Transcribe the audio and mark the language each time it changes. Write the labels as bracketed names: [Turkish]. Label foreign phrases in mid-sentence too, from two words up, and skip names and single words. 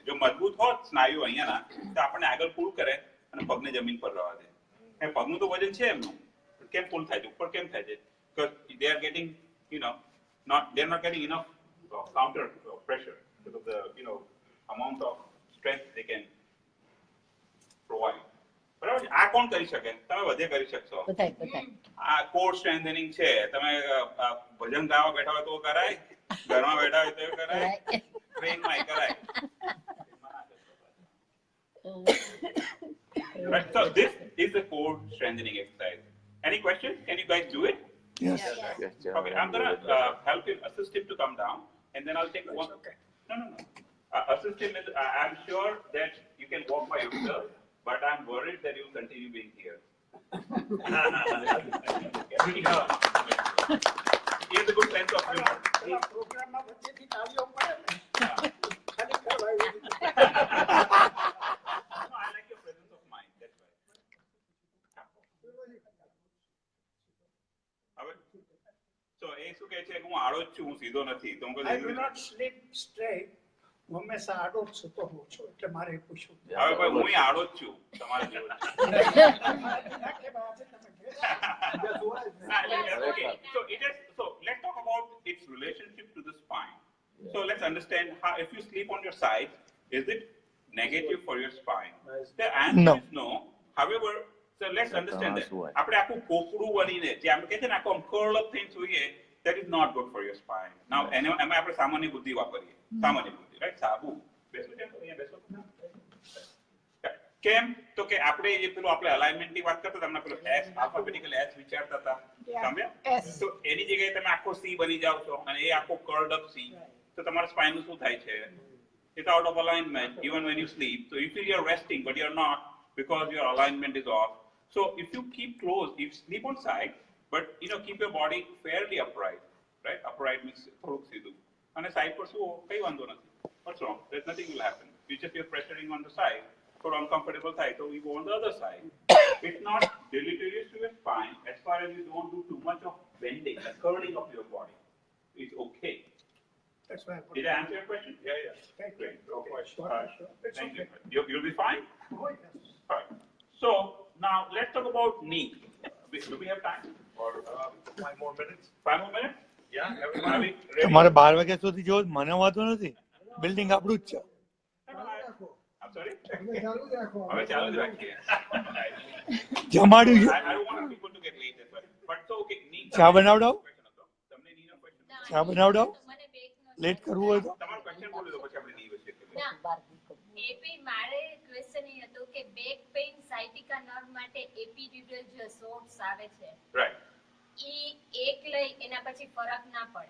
[Gujarati] જો મજબૂત હોત સ્નાયુઓ અહીંયાના તો આપણને આગળ પુલ કરે અને પગને જમીન પર રહેવા દે. પગનું તો વજન છે એમનું. કેમ પુલ થાય છે? ઉપર કેમ થાય છે? [English] Because they are getting, they're not getting enough counter pressure because of the, amount of strength they can provide. [Gujarati] બરાબર છે? આ કોણ કરી શકે? તમે બધે કરી શકશો. આ [English] core strengthening [Gujarati] છે. તમે ભજન ગાવા બેઠા હોય તો કરાય, ઘરમાં બેઠા હોય તો કરાય, ટ્રેનમાં કરાય. [English] Right, so this is the core strengthening exercise. Any questions? Can you guys do it? Yes. Yes, Okay, I'm gonna help him, assist him to come down, and then I'll take one. Okay. No. Assist him is, I'm sure that you can walk by yourself, but I'm worried that you'll continue being here. He has a good sense of humor. [Gujarati] પેલા પ્રોગ્રામમાં વચ્ચેથી તાળીઓ પડે ને. ખાલી કરવા આવી. [English] No, I like your presence of mind. That's why. So, [Gujarati] એ શું કહે છે? હું આડો જ છું, હું સીધો નથી. તો હું [English] I do not sleep straight. [Gujarati] હું હંમેશા આડો જ સૂતો હોઉં છું એટલે મારે એ પૂછવું. હવે ભાઈ હું આડો જ છું, તમારા જેવો જ. [English] Okay, so let's talk about its relationship to the spine. So let's understand how, if you sleep on your side, is it negative for your spine? The answer is no. However, so let's understand that. [Gujarati] આપણે આખું કોકડું વળીને જે આપણે કહે છે ને આખું [English] curl up [Gujarati] થઈને સૂઈએ, [English] that is not good for your spine. Now, [Gujarati] એમાં આપણે સામાન્ય બુદ્ધિ વાપરીએ. સામાન્ય બુદ્ધિ, right? સાબુ. બેસો કેમ? અહીંયા બેસો. કેમ? તો કે આપણે જે પેલું આપણે અલાઇનમેન્ટની વાત કરતા હતા, પેલું S આલ્ફાબેટિકલ S વિચારતા હતા. સમજ્યા? તો એની જગ્યાએ તમે આખો C બની જાવ છો અને એ આખો [English] curled up [Gujarati] C. તો તમારા સ્પાઇનનું શું થાય છે? [English] it's out of alignment even when you sleep. So you feel you're resting, but you're not because your alignment is off. So if you keep close, if you sleep on side, but keep your body fairly upright, right? Upright means [Gujarati] થોડુંક સીધું. અને side પર સુવો, કઈ વાંધો નથી. [English] What's wrong? There's nothing will happen. You're pressuring on the side. For uncomfortable side, so we go on the other side. It's not deleterious to your spine as far as you don't do too much of bending, the curling of your body. It's okay. That's why I put Did I answer your question? Yeah. Great. Okay. Sure, sure. It's Thank okay. you. You'll be fine? Oh, yes. All right. So now let's talk about knee. Do we have time? Or 5 more minutes? 5 more minutes? Yeah, everyone. Are we ready? [Gujarati] તમારે 12 વાગ્યા સુધી જો મને વાંધો નથી, બિલ્ડિંગ આપણું જ છે. [English] I'm sorry? [Gujarati] હવે ચાલુ જ રાખીએ. જમાડ્યું છે. [English] I don't want people to get late as well. But so okay, knee. [Gujarati] ચા બનાવડાવો, તમને knee નો question. ચા બનાવડાવો, મને બેકનો લેટ કરવું હોય તો. તમારો question બોલી દો પછી આપણે knee વિશે કહીએ. ના એપી મારે ક્વેશ્ચન એ હતો કે [English] back pain sciatica nerve [Gujarati] માટે એપિડ્યુરલ જે શોર્ટ્સ આવે છે [English] Right. [Gujarati] ઈ એક લઈ એના પછી ફરક ના પડે